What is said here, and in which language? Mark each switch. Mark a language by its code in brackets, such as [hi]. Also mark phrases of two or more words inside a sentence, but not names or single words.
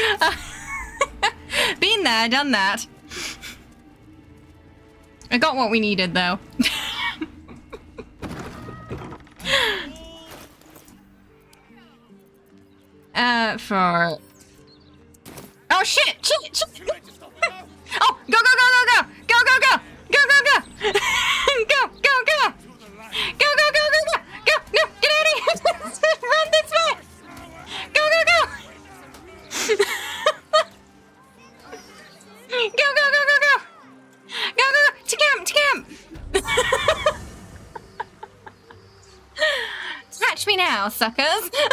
[en] Been there, done that. I got what we needed, though. For... Oh, shit! Shit! Oh, go, go, go, go, go! Go, go, go! Go, go, go! Go, go, go! Go, go, go, go, go! Go! No, get out of here! Run this way! Go, go, go! Go, go, go, go, go! Go, go, go! To camp, to camp! Catch me now, suckers!